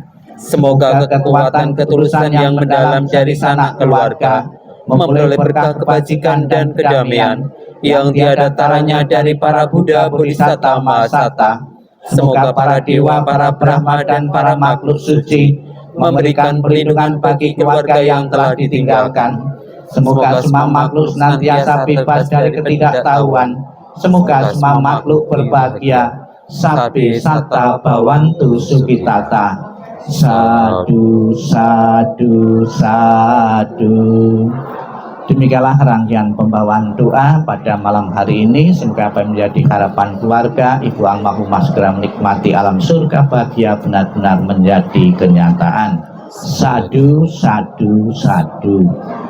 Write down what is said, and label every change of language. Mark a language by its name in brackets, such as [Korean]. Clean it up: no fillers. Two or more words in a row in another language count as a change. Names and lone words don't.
[Indonesian] Semoga kekuatan ketulusan yang mendalam dari sanak keluarga memperoleh berkah kebajikan dan kedamaian yang tiada taranya dari para Buddha, Bodhisatta, Mahasata. Semoga para dewa, para Brahma dan para makhluk suci memberikan perlindungan bagi keluarga yang telah ditinggalkan. Semoga semua makhluk senantiasa bebas dari ketidaktahuan. Semoga semua makhluk berbahagia. [Pali] Sabbe satta bhavantu sukhitata. Sadu, sadu, sadu. [Indonesian] Demikianlah rangkaian pembawaan doa pada malam hari ini. Semoga apa yang menjadi harapan keluarga Ibu almarhumah segera menikmati alam surga bahagia benar-benar menjadi kenyataan. [Pali] Sadu, sadu, sadu.